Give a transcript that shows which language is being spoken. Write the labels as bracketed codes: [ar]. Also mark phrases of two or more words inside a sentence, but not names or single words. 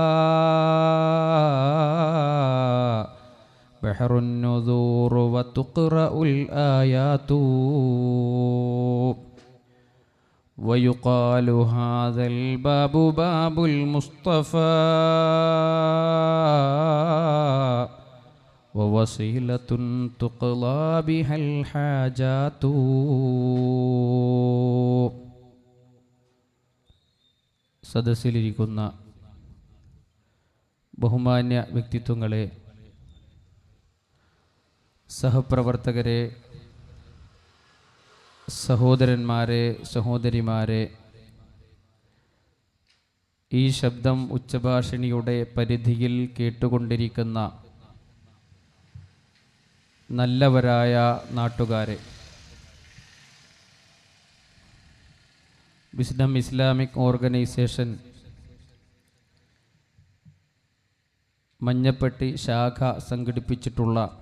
[ar] بحر النذور وتقرأ الآيات، ويقال هذا الباب باب المصطفى ووسيلة تقضى بها الحاجات. [ml] സദസ്സിലിരിക്കുന്ന ബഹുമാന്യ വ്യക്തിത്വങ്ങളെ, സഹപ്രവർത്തകരെ, സഹോദരന്മാരെ, സഹോദരിമാരെ, ഈ ശബ്ദം ഉച്ചഭാഷിണിയുടെ പരിധിയിൽ കേട്ടുകൊണ്ടിരിക്കുന്ന നല്ലവരായ നാട്ടുകാരെ, വിസ്ഡം ഇസ്ലാമിക് ഓർഗനൈസേഷൻ മഞ്ഞപ്പെട്ടി ശാഖ സംഘടിപ്പിച്ചിട്ടുള്ള